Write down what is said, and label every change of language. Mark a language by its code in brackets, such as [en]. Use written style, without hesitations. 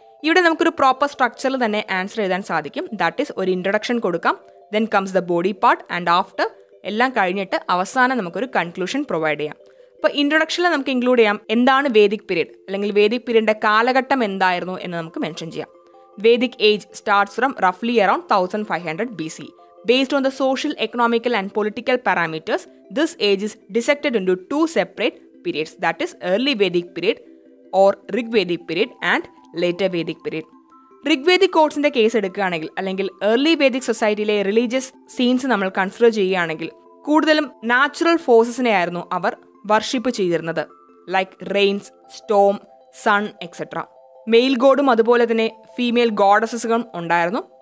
[ml] ഇവിടെ നമുക്കൊരു പ്രോപ്പർ സ്ട്രക്ചറിൽ തന്നെ ആൻസർ എഴുതാൻ സാധിക്കും. [en] that is, [ml] ഒരു ഇൻട്രൊഡക്ഷൻ കൊടുക്കാം, [en] then comes the body part, and after [ml] എല്ലാം കഴിഞ്ഞിട്ട് അവസാനം നമുക്കൊരു കൺക്ലൂഷൻ പ്രൊവൈഡ് ചെയ്യാം. അപ്പോൾ ഇൻട്രൊഡക്ഷനിൽ നമുക്ക് ഇൻക്ലൂഡ് ചെയ്യാം എന്താണ് വേദിക് പീരീഡ് അല്ലെങ്കിൽ വേദിക് പീരീഡിൻ്റെ കാലഘട്ടം എന്തായിരുന്നു എന്ന് നമുക്ക് മെൻഷൻ ചെയ്യാം. [en] Vedic age starts from റഫ്ലി around 1500 BC. Based on the social, economical and political parameters, this age is dissected into 2 separate periods, that is early Vedic period or Rigvedic period and later Vedic period. [ml] Rigvedic കോഡ്സിന്റെ case എടുക്കുകയാണെങ്കിൽ അല്ലെങ്കിൽ early Vedic സൊസൈറ്റിയിലെ religious scenes നമ്മൾ consider ചെയ്യുകയാണെങ്കിൽ കൂടുതലും natural ഫോഴ്സസിനെ ആയിരുന്നു അവർ worship ചെയ്തിരുന്നത്. [en] Like rains, storm, sun etcetera. [ml] Mail ഗോഡും അതുപോലെ തന്നെ female ഗോഡസസുകളും ഉണ്ടായിരുന്നു.